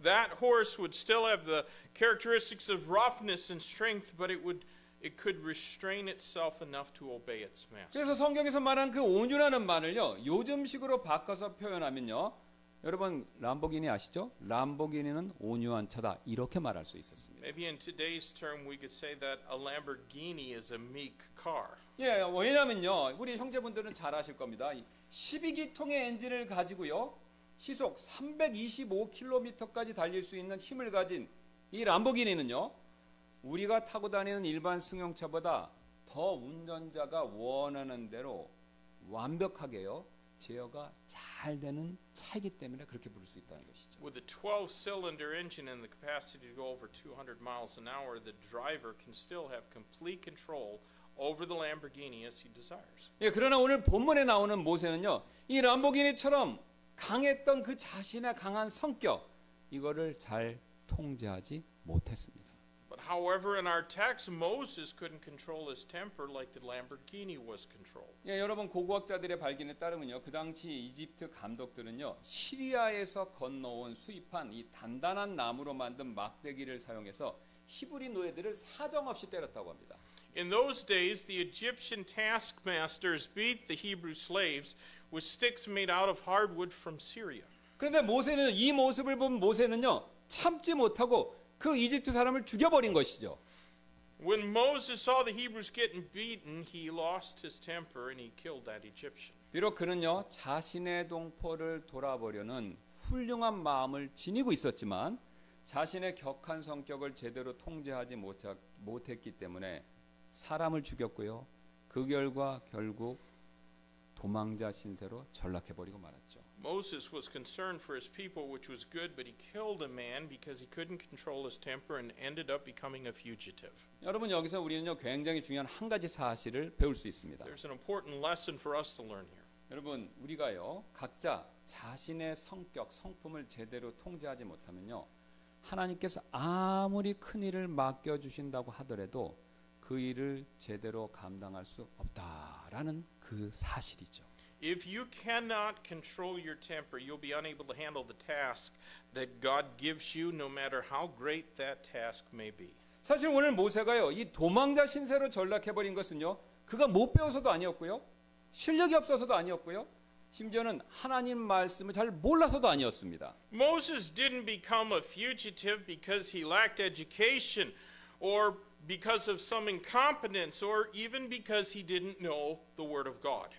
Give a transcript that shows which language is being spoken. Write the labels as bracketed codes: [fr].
[en] That horse would still have the characteristics of roughness and strength, but it could restrain itself enough to obey its master. [ko] 그래서 성경에서 말한 그 온유라는 말을요, 요즘식으로 바꿔서 표현하면요, 여러분 람보기니 아시죠? 람보기니는 온유한 차다, 이렇게 말할 수 있었습니다. [en] Maybe in today's term we could say that a Lamborghini is a meek car. [ko] 예, 왜냐면요, 우리 형제분들은 잘 아실 겁니다. 12기통의 엔진을 가지고요, 시속 325km까지 달릴 수 있는 힘을 가진 이 람보기니는요, 우리가 타고 다니는 일반 승용차보다 더 운전자가 원하는 대로 완벽하게요, 제어가 잘 되는 차이기 때문에 그렇게 부를 수 있다는 것이죠. [en] With a 12-cylinder engine and the capacity to go over 200 miles an hour, the driver can still have complete control over the Lamborghini as he desires. [ko] 예, 그러나 오늘 본문에 나오는 모세는요, 이 람보기니처럼 강했던 그 자신의 강한 성격, 이거를 잘 통제하지 못했습니다. [en] But But however, in our text, Moses couldn't control his temper like the Lamborghini was controlled. [ko] 예, 여러분 고고학자들의 발견에 따르면요, 그 당시 이집트 감독들은요, 시리아에서 건너온 수입한 이 단단한 나무로 만든 막대기를 사용해서 히브리 노예들을 사정없이 때렸다고 합니다. [en] In those days, the Egyptian taskmasters beat the Hebrew slaves with sticks made out of hardwood from Syria. [ko] 그런데 모세는 이 모습을 본 모세는요, 참지 못하고 그 이집트 사람을 죽여버린 것이죠. [en] When Moses saw the Hebrews getting beaten, he lost his temper and he killed that Egyptian. [ko] 비록 그는요, 자신의 동포를 돌아보려는 훌륭한 마음을 지니고 있었지만 자신의 격한 성격을 제대로 통제하지 못했기 때문에 사람을 죽였고요. 그 결과 결국 도망자 신세로 전락해버리고 말았죠. [en] Moses was concerned for his people, which was good, but he killed a man because he couldn't control his temper and ended up becoming a fugitive. [ko] 여러분 여기서 우리는요, 굉장히 중요한 한 가지 사실을 배울 수 있습니다. [en] There's an important lesson for us to learn here. [ko] 여러분 우리가요, 각자 자신의 성격, 성품을 제대로 통제하지 못하면요, 하나님께서 아무리 큰 일을 맡겨주신다고 하더라도 그 일을 제대로 감당할 수 없다라는 그 사실이죠. [en] If you cannot control your temper, you'll be unable to handle the task that God gives you, no matter how great that task may be. [ko] 사실 오늘 모세가요, 이 도망자 신세로 전락해버린 것은요, 그가 못 배워서도 아니었고요, 실력이 없어서도 아니었고요, 심지어는 하나님 말씀을 잘 몰라서도 아니었습니다. [en] Moses didn't become a fugitive because he lacked education or because of some incompetence or even because he didn't know the Word of God.